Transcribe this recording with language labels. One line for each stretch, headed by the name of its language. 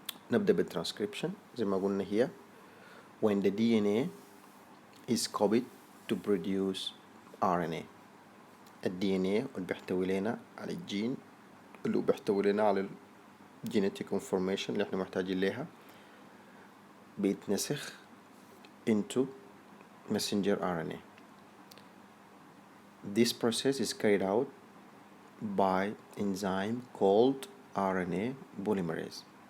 Arabic: نبدأ بالtranscription زي ما قلنا هي
English: when the DNA is copied to produce RNA.
Arabic: ال DNA اللي بيحتوي لنا على الجين اللي بيحتوي لنا على ال genetic information اللي احنا محتاجين لها بيتنسخ
English: into messenger RNA. This process is carried out by enzyme called RNA polymerase.